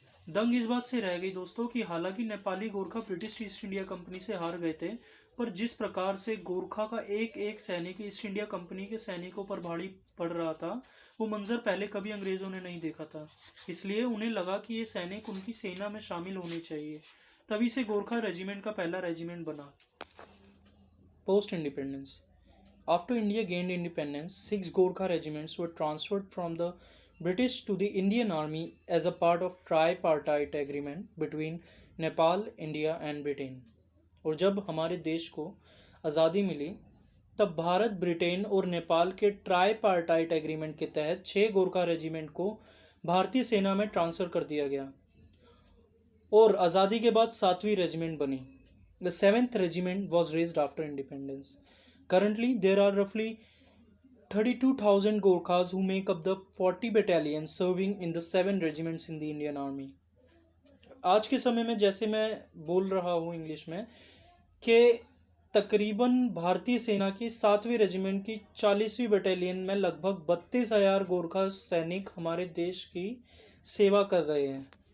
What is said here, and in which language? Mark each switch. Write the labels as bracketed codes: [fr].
[hi] दंग इस बात से रह गई दोस्तों कि हालांकि Nepali Gorkha British east India company से हार गए थे, पर जिस प्रकार से गोरखा का एक एक सैनिक ईस्ट इंडिया कंपनी के सैनिकों पर भारी पड़ रहा था, वो मंजर पहले कभी अंग्रेजों ने नहीं देखा था। इसलिए उन्हें लगा कि ये सैनिक उनकी सेना में शामिल होने चाहिए। तभी से गोरखा रेजिमेंट का पहला रेजिमेंट बना। [en] Post independence. After India gained independence, 6 Gorkha regiments were transferred from the British to the Indian Army as a part of tripartite agreement between Nepal, India and Britain. [hi] और जब हमारे देश को आज़ादी मिली, तब भारत, ब्रिटेन और नेपाल के ट्राईपार्टाइट एग्रीमेंट के तहत 6 गोरखा रेजिमेंट को भारतीय सेना में ट्रांसफ़र कर दिया गया और आज़ादी के बाद 7वीं रेजिमेंट बनी। [en] The 7th regiment was raised after independence. Currently, there are roughly 32,000 Gorkhas who make up the 40 battalions serving in the 7 regiments in the Indian Army. [hi] आज के समय में जैसे मैं बोल रहा हूँ इंग्लिश में कि तकरीबन भारतीय सेना की 7वीं रेजिमेंट की 40वीं बटालियन में लगभग 32,000 गोरखा सैनिक हमारे देश की सेवा कर रहे हैं।